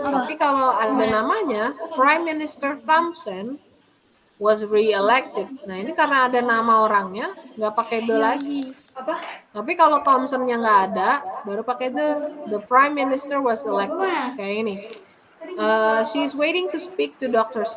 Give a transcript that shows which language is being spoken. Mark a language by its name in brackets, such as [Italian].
[Indonesian] Tapi kalau ada namanya [English] Prime Minister Thompson was re-elected. [Indonesian] Nah, ini karena ada nama orangnya nggak pakai the lagi. Tapi kalau Thompson-nya nggak ada, baru pakai [English] the Prime Minister was elected. [Indonesian] Kayak ini. [English] She is waiting to speak to Dr.